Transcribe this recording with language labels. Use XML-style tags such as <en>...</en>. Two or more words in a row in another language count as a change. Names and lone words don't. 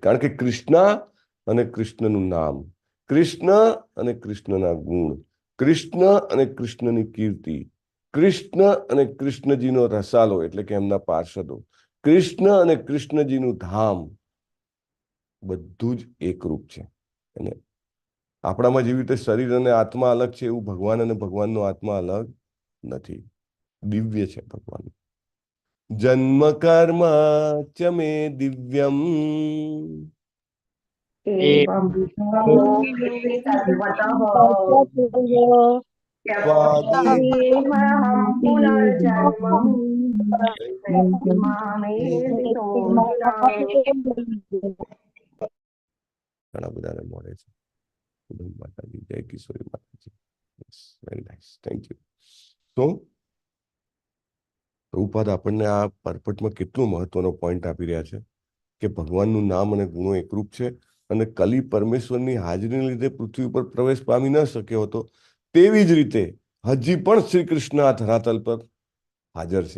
<gu>કારણ કે કૃષ્ણ અને કૃષ્ણનું નામ, કૃષ્ણ અને કૃષ્ણના ગુણ, કૃષ્ણ અને કૃષ્ણની કીર્તિ, કૃષ્ણ અને કૃષ્ણજીનો રસાલો એટલે કે એમના પાર્ષદો, કૃષ્ણ અને કૃષ્ણજીનું ધામ, બધું જ એકરૂપ છે. અને આપણામાં જેવી રીતે શરીર અને આત્મા અલગ છે, એવું ભગવાન અને ભગવાનનો આત્મા અલગ નથી. દિવ્ય છે ભગવાન.</gu> <sa>જન્મ કર્મ ચ મે દિવ્યમ एवं तत्त्वतः पुनर्जन्म</sa> <gu>ઘણા બધાને મળે છે. માતાજી, જય કિશોરી માતાજી.</gu> <en>very nice, thank you.</en> <gu>તો પ્રભુપાદ આપણને આ પરપટમાં કેટલો મહત્વનો પોઈન્ટ આપી રહ્યા છે કે ભગવાનનું નામ અને ગુણો એકરૂપ છે અને કલી પરમેશ્વરની હાજરીને લીધે પૃથ્વી ઉપર પ્રવેશ પામી ન શક્યો હતો, તેવી જ રીતે હજી પણ શ્રી કૃષ્ણ આ ધરાતલ પર હાજર છે.</gu>